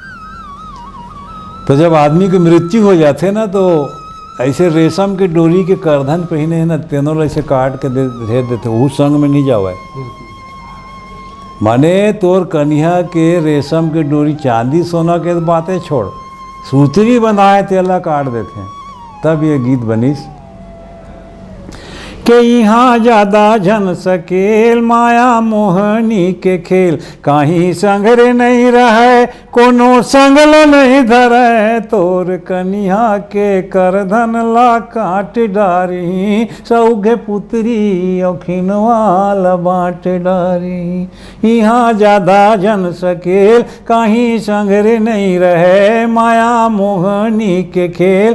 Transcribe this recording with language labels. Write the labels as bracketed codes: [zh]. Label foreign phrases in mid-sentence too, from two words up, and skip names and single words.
[hne] तो जब आदमी की मृत्यु हो जाते ना, तो ऐसे रेशम के डोरी के करधन पहने है ना, तेनों ऐसे काट के दे देते, वो संग में नहीं जावे। माने तोर कन्या के रेशम के डोरी चांदी सोना के बातें छोड़, सूतरी बनाए तेला काट देते हैं। तब ये गीत बनीस के यहाँ ज़्यादा झन सकेल, माया मोहनी के खेल। काहीं संगरे नहीं रहे, कोनो संगल नहीं धरे, तोर कन्या के करधन ला काट डारी। सौगे पुत्री औखिनवाल बाट डारी। यहाँ ज़्यादा झन सकेल, काहीं संगरे नहीं रहे, माया मोहनी के खेल।